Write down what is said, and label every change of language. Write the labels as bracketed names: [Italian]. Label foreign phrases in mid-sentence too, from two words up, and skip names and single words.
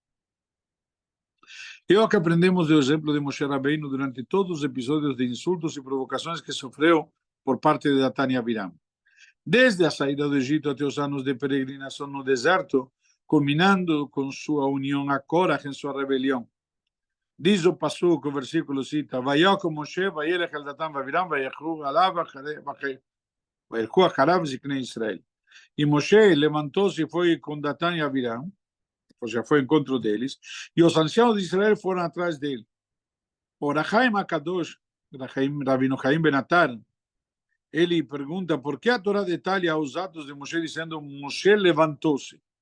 [Portuguese] É o que aprendemos do exemplo de Moshe Rabbeinu durante todos os episódios de insultos e provocações que sofreu por parte de Datan e Abiram. Desde a saída do Egito até os anos de peregrinação no deserto, culminando com sua união a Korach em sua rebelião. Diz o Pasuk, o versículo cita, [Hebrew] ויקם משה, וילך אל דתן אבירם, וילכו אחריו זקני ישראל. [Portuguese] E Moshe levantou-se e foi com Datan e Abiram, ou seja, foi ao encontro deles, e os anciãos de Israel foram atrás dele. O Rachaim Akadosh, Rabino Chaim Benatar, ele pergunta por que a Torá detalha os atos de Moshe dizendo Moshe levantou-se.